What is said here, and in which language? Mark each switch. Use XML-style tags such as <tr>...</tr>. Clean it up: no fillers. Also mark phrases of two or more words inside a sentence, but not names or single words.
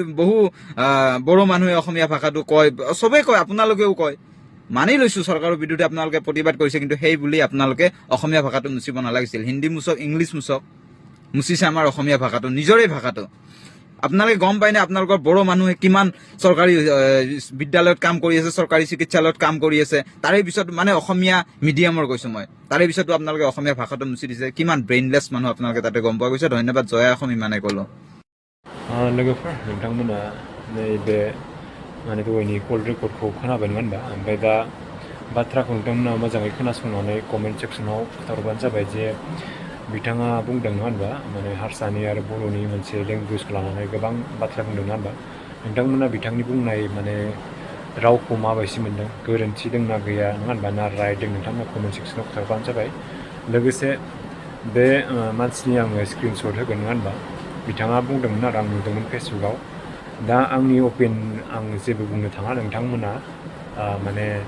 <as>বড়ো মানুহে অসমীয়া ভাষাটো কয় চবেই কয় আপোনালোকেও কয় মানি লৈছো চৰকাৰৰ বিৰুদ্ধে আপোনালোকে প্ৰতিবাদ কৰিছে কিন্তু সেই বুলি আপোনালোকে অসমীয়া ভাষাটো মুচিব নালাগিছিল হিন্দী মুচক ইংলিছ মুচক মুচিছে আমাৰ অসমীয়া ভাষাটো নিজৰে ভাষাটো আপোনালোকে গম পায়নে আপোনালোকৰ বড়ো মানুহে কিমান চৰকাৰী বিদ্যালয়ত কাম কৰি আছে চৰকাৰী চিকিৎসালয়ত কাম কৰি আছে তাৰে পিছত মানে অসমীয়া মিডিয়ামৰ কৈছো মই তাৰে পিছতো আপোনালোকে অসমীয়া ভাষাটো মুচি দিছে কিমান ব্ৰেইনলেছ মানুহ আপোনালোকে তাতে গম পোৱা গৈছে ধন্যবাদ জয়া অসম ইমানে ক'লো</as> <brx>लोगोफोर नोंथांमोना नैबे माने दहायनि कल रेकर्डखौ खोनाबाय नङा होनबा ओमफ्राय दा बाथ्राखौ नोंथांमोना मोजाङै खोनासंनानै कमेन्ट सेक्सनाव खोन्थाहरबानो जाबाय जे बिथाङा बुंदों नङा होनबा माने हारसानि आरो बर'नि मोनसे लेंगुवेजखौ लानानै गोबां बाथ्रा बुंदों नङा होनबा नोंथांमोना बिथांनि बुंनाय माने रावखौ माबायदि मोनदों गोरोन्थि दंना गैया नङा होनबा ना राइट दं नोंथांमोना कमेन्ट सेक्सनाव खोन्थाहरबानो जाबाय लोगोसे बे मानसिनि आङो स्क्रिनशट होगोन नङा होनबा बिथाङा बुंदोंमोन आरो आं नुदोंमोन फेसबुकआव दा आंनि आं जेबो बुंनो थाङा नोंथांमोना माने</brx>